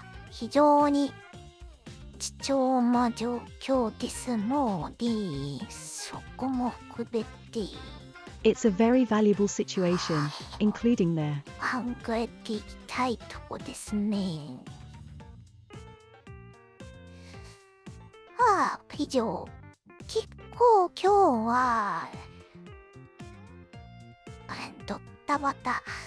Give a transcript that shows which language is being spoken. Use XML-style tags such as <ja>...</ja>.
<ja>非常に貴重な状況ですので、そこも含めて</ja> <en>It's a very valuable situation, including there.</en> <ja>考えていきたいとこですね。以上。結構今日はドッタバタ。</ja>